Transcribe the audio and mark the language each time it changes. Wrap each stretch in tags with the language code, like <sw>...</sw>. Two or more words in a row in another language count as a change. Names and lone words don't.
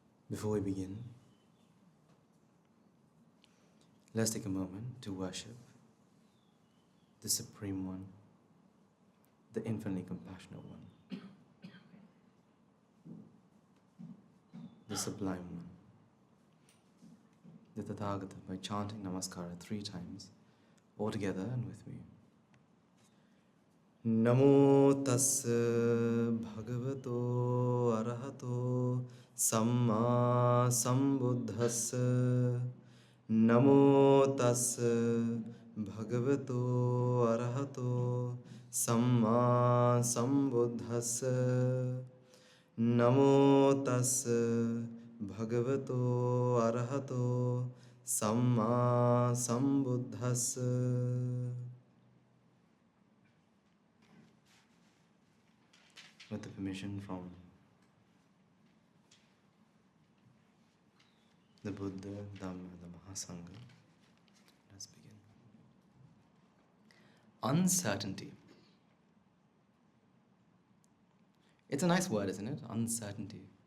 <en>Before we begin, let's take a moment to worship the Supreme One, the infinitely compassionate One, the Sublime One, the Tathagata, by chanting Namaskara 3 times, all together and with me.</en> <pi>Namo tassa bhagavato arahato samma sambuddhassa. Namo tassa bhagavato arahato samma sambuddhassa. Namo tassa bhagavato arahato samma sambuddhassa.</pi> <en>With the permission from the Buddha, Dhamma, the Mahasangha, let's begin. Uncertainty. It's a nice word, isn't it? Uncertainty.</en>